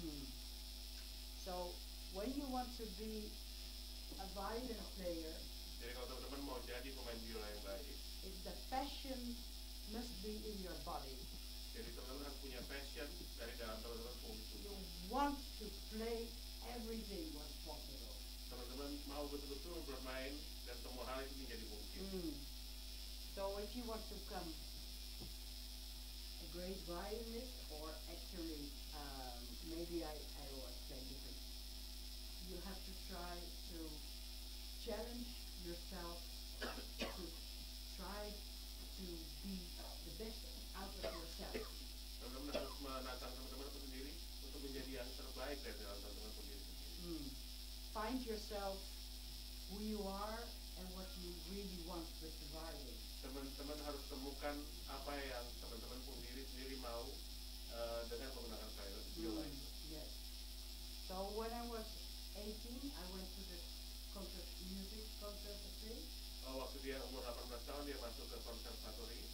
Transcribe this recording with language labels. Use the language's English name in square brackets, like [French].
[English] So when you want to be a violin player, [Indonesian] Jadi kalau teman-teman mau jadi pemain biola yang baik, [English] the passion must be in your body. [Indonesian] jadi teman-teman harus punya passion dari dalam teman-teman itu. [English] You want to play everything was possible. [Indonesian] Teman-teman mau betul-betul bermain dan semua hal itu menjadi mungkin. [English] So if you want to become a great violinist, or actually maybe I was playing different, you have to try to challenge yourself to try to be the best out of yourself. [Indonesian] Teman-teman harus menantang teman-teman sendiri untuk menjadi yang terbaik dari dalam teman-teman sendiri. [English] Find yourself who you are and what you really want with the violin. [Indonesian] Teman-teman harus temukan apa yang teman-teman sendiri mau dengan menggunakan biola itu. [English] Yes. So when I was 18, I went to the music conservatory. [Indonesian] Oh, waktu dia umur 18 tahun dia masuk ke konservatori.